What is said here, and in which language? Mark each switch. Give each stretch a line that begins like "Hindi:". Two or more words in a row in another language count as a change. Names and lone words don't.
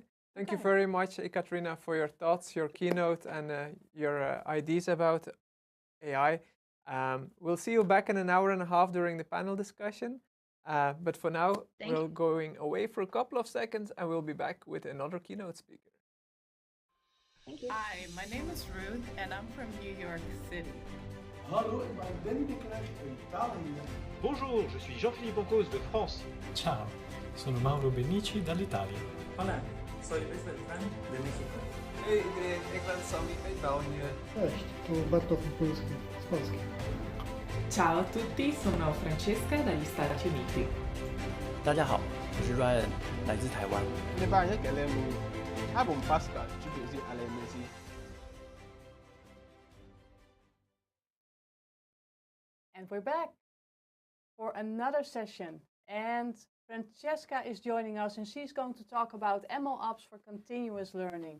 English: Thank you very much, Ekaterina, for your thoughts, your keynote, and your ideas about AI. We'll see you back in an hour and a half during the panel discussion. But for now, we're going away for a couple of seconds, and we'll be back with another keynote speaker. Thank you. Hi, my name is Ruth, and I'm from New York City.
Dutch: Hallo, ik ben Danny de Klerk uit Italië.
French: Bonjour, je suis Jean-Philippe Ancos de France.
Italian: Ciao, sono Mauro Benici dall'Italia.
Spanish: Hola, soy Luis Beltrán de México.
Dutch: Hey iedereen, ik ben Sammy uit België.
Polish: Cześć, tu Bartosz Polski z Polski.
Italian: Ciao a tutti, sono Francesca dagli Stati Uniti.
Chinese: 大家好，我是 Ryan， 来自台湾。
English: And we're back for another session. And Francesca is joining us, and she's going to talk about MLOps for continuous learning.